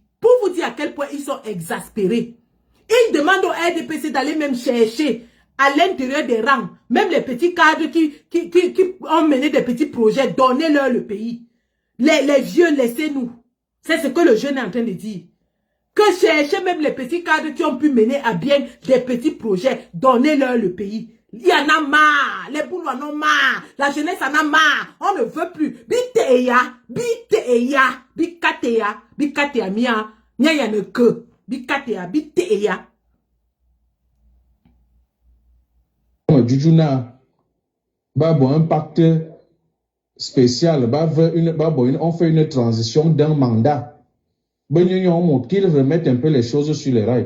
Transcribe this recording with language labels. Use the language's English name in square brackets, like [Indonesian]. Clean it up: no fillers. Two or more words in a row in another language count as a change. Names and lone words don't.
[French] Pour vous dire à quel point ils sont exaspérés. Ils demandent au RDPC d'aller même chercher à l'intérieur des rangs, même les petits cadres qui ont mené des petits projets, donnez-leur le pays. Les vieux, laissez-nous. C'est ce que le jeune est en train de dire. Que chercher même les petits cadres qui ont pu mener à bien des petits projets, donnez-leur le pays. Il y en a marre, les boules en ont marre, la jeunesse en a marre, on ne veut plus. Biteya, bikateya, mia, nya ne que, biteya. Jujuna, un pacte spécial, on fait une transition d'un mandat. Qu'ils remettent un peu les choses sur les rails.